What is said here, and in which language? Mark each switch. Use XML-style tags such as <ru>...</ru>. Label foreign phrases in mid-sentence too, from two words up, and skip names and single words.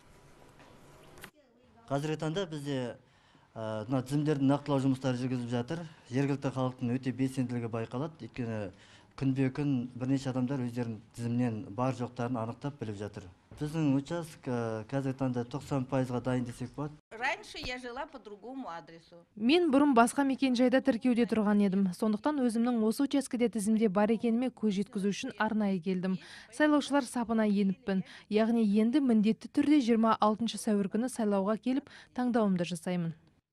<kk>Қазіргі таңда бізде тізімдердің нақтылау жұмыстары жүргізіліп жатыр. Жергілікті халықтың өте белсенділігі байқалады. Өйткені күнбе-күн бірнеше адамдар өздерінің тізімнен бар жоқтарын анықтап біліп жатыр. Біздің участок қазіргі таңда 90%-ға дайын десек болады.</kk> <ru>Раньше я жила по другому адресу.</ru> <kk>Мен бұрын басқа мекен-жайда тіркеуде тұрған едім. Сондықтан өзімнің осы учаскеде тізімде бар екеніме көз жеткізу үшін арнайы келдім. Сайлаушылар сапына еніппін. Яғни енді міндетті түрде 26 сәуір күні сайлауға келіп таңдауымды жасаймын.</kk>